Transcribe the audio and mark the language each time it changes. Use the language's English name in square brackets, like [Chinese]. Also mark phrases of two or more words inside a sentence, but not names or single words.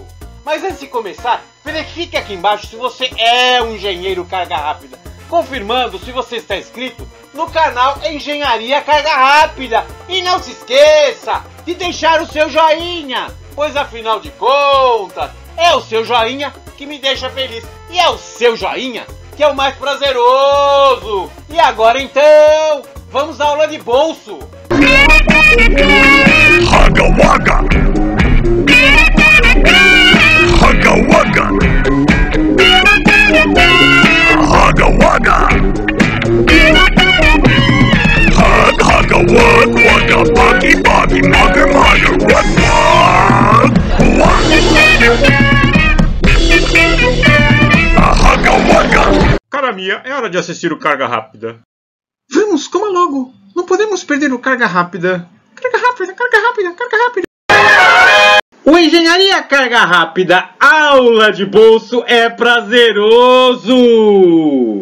[Portuguese] Mas antes de começar, verifique aqui embaixo se você é um engenheiro Carga Rápida, confirmando se você está inscrito no canal Engenharia Carga Rápida. E não se esqueça de deixar o seu joinha, pois afinal de contas, é o seu joinha que me deixa feliz. E é o seu joinha que é o mais prazeroso. E agora então, vamos à aula de bolso. Haga Waga! Haga Waga! Haga Waga! Haga Wag Waga Buggy Buggy Mugger Mugger Wag Wag Haga Waga! Cara minha, é hora de assistir o Carga Rápida. Vamos, coma logo. Não podemos perder o Carga Rápida. Carga Rápida, Carga Rápida, Carga Rápida. O Engenharia Carga Rápida, aula de bolso é prazeroso.